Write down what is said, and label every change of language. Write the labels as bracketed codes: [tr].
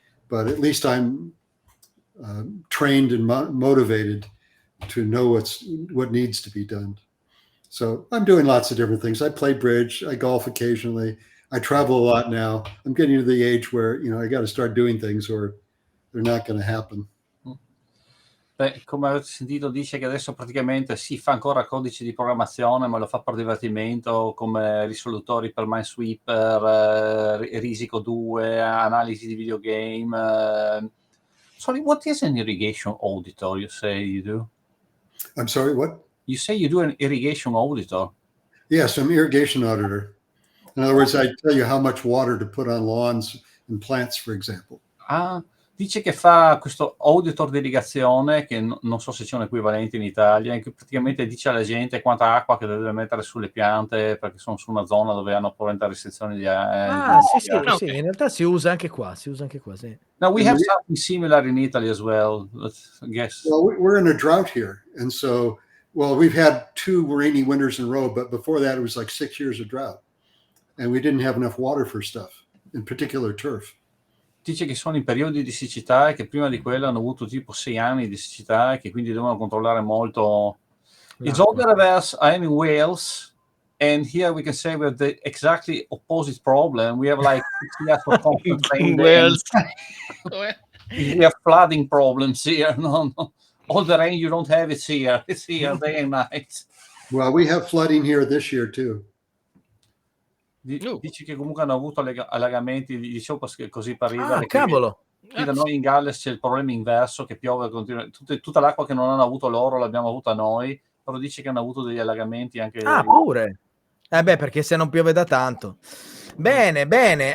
[en] But at least I'm trained and motivated to know what needs to be done. So I'm doing lots of different things. I play bridge, I golf occasionally, I travel a lot now. I'm getting to the age where, I got to start doing things or they're not going to happen. [it] Beh, come avete sentito, dice che adesso praticamente si fa ancora codice di programmazione, ma lo fa per divertimento, come risolutori per Minesweeper, Risico 2, analisi di videogame. [en] Sorry, what is an irrigation auditor, you say you do? I'm sorry, what? You say you do an irrigation auditor? Yes, I'm an irrigation auditor. In other words, I tell you how much water to put on lawns and plants, for example. [it] Dice che fa questo auditor di irrigazione, che non so se c'è un equivalente in Italia, in cui praticamente dice alla gente quanta acqua che deve mettere sulle piante perché sono su una zona dove hanno proventa restrizioni di sì, in realtà si usa anche qua, sì. [en] Now we have something similar in Italy as well, I guess. Well, we're in a drought here, and so, we've had 2 rainy winters in a row, but before that it was like 6 years of drought, and we didn't have enough water for stuff, in particular turf. [it] Dice che sono in periodi di siccità e che prima di quello hanno avuto tipo 6 anni di siccità e che quindi devono controllare molto. [en] It's all the reverse. I am in Wales, and here we can say we have the exactly opposite problem. We have like 6 years of constant rain. Wales. We have flooding problems here. No. All the rain you don't have, it's here. It's here day and night. Well, we have flooding here this year too. [it] Dici che comunque hanno avuto allagamenti, dicevo così per ridere. Cavolo! Qui da noi in Galles c'è il problema inverso, che piove tutta l'acqua che non hanno avuto loro l'abbiamo avuta noi, però dice che hanno avuto degli allagamenti anche. Pure? Perché se non piove da tanto. Bene.